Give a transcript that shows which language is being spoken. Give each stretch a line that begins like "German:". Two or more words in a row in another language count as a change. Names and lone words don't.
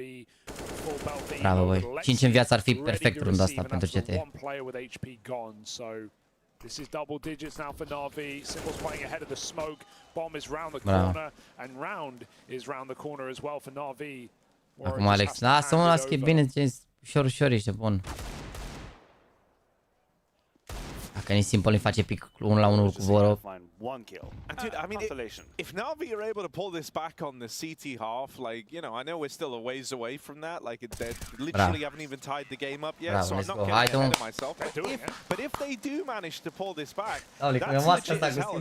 English: Full belt B.
Romanian: Bravo, băi. 5 în viață ar fi perfect runda asta pentru CT.
English: One player with HP gone, so this is double digits now for NaVi. Simple's playing ahead of the smoke. Bomb is round the corner, and round is round the corner as well for NaVi.
Romanian: Acum Alex, da, să mă las că e bine, ușor, ușor ești bun. Dacă nici simplu îi face pic 1 la 1 cu Voro.
English: Dude, I mean, if NaVi are able to pull this back on the CT half, like, you know, I know we're still a ways away from that. Like, they literally haven't even tied the game up yet, so I'm not getting ahead of myself. But if they do manage to pull this back, that's legit as hell.